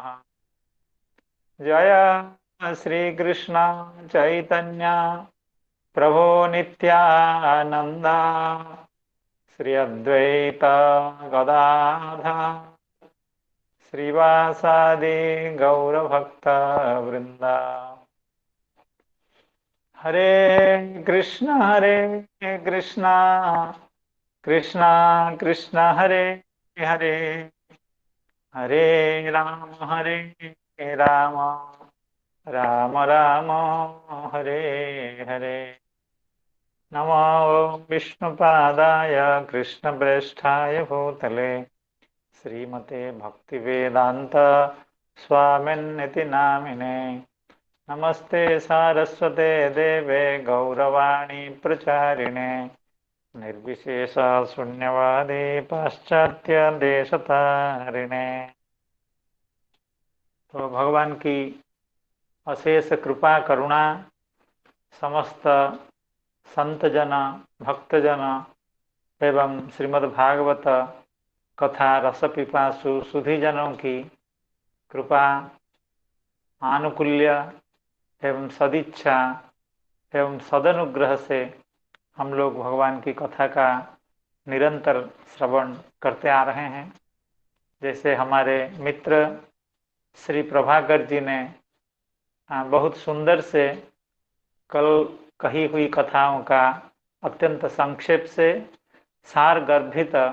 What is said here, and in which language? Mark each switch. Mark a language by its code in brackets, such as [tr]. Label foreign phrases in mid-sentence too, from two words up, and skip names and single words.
[sa] जय श्री कृष्ण चैतन्य प्रभो नित्यानंदा श्री अद्वैत गदाधर श्रीवासादि गौरभक्त वृंदा। हरे कृष्ण कृष्ण कृष्ण हरे हरे हरे राम राम राम हरे हरे। नमो विष्णुपादाय कृष्णप्रेष्ठाय भूतले श्रीमते भक्तिवेदांत स्वामिन्निति नामिने। नमस्ते सारस्वते देवे गौरवाणी प्रचारिणे निर्विशेष शून्यवादी पाश्चात्य देशतारिणे। [hi] तो भगवान की अशेष कृपा करुणा समस्त संतजन भक्तजन एवं श्रीमद्भागवत कथा रस पिपासु सुधीजनों की कृपा आनुकूल्य एवं सदिच्छा एवं सदनुग्रह से हम लोग भगवान की कथा का निरंतर श्रवण करते आ रहे हैं। जैसे हमारे मित्र श्री प्रभाकर जी ने बहुत सुंदर से कल कही हुई कथाओं का अत्यंत संक्षेप से सार गर्भित